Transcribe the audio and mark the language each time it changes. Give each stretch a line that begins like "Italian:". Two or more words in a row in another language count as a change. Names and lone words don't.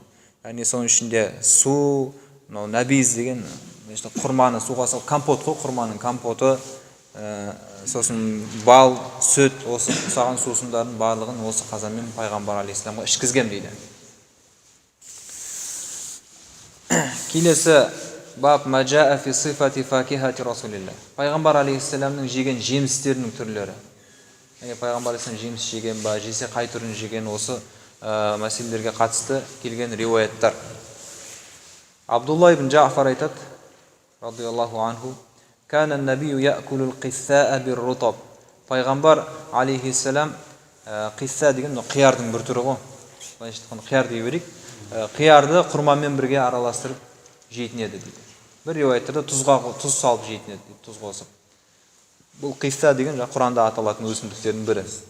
Kazakh: Яғни соның ішінде су, мынау нәбиз деген құрманы суға салып, компот қой, құрманың компоты, сосын бал, сүт, осы ұсаған сусындардың барлығын осы қазанмен пайғамбар алейхиссаламға ішкізгем дейді.
Arabic: Келесі باب ما جاء في صفة فاكهة رسول الله.
Kazakh: Пайғамбар алейхиссаламның жеген жемістерінің түрлері. Пайғамбар алейхиссалам жеміс жеген ба, жесе қай түрін жеген, осы мәселелерге қатысты келген риуаяттар. Абдулла ибн Джафар айтады,
Arabic: رضي الله عنه كان النبي يأكل القثاء بالرطب."
Kazakh: Пайғамбар алейхиссалам қисса деген қиярдың бір түрі ғой. Былайша айтқанда қияр дей берейік. қиярды құрмамен бірге араластырып жейтін еді дейді. Бір риуаяттарда тұз салып жейтін еді дейді, тұз қосып. Бұл қисса деген Құранда аталатын өсімдіктердің бірі.